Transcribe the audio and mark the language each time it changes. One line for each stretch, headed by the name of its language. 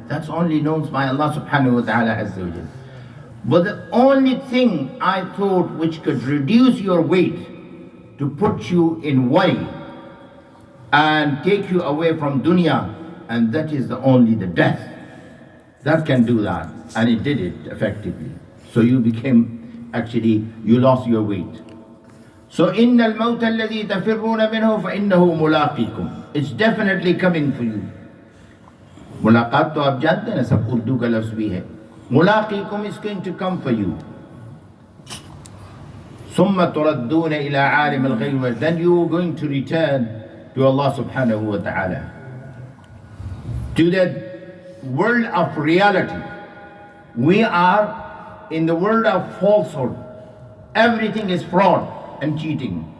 English: That's only known by Allah subhanahu wa ta'ala azza wa jalla. But the only thing I thought which could reduce your weight to put you in worry and take you away from dunya, and that is only the death. That can do that, and it did it effectively. So you you lost your weight.
Arabic: So إِنَّ الْمَوْتَ الَّذِي تَفِرُّونَ مِنْهُ فَإِنَّهُ مُلَاقِيكُمْ.
English: It's definitely coming for you.
Hindi: मुलाकात तो आप जानते हैं ना, सब उर्दू का लफ्ज़ भी है.
English: मुलाक़ीकुम is going to come for you.
Arabic: ثُمَّ تُرَدُّونَ إِلَىٰ عَالِمِ الْغَيْبِ.
English: Then you are going to return to Allah subhanahu wa ta'ala, to the world of reality. We are in the world of falsehood. Everything is fraud and cheating.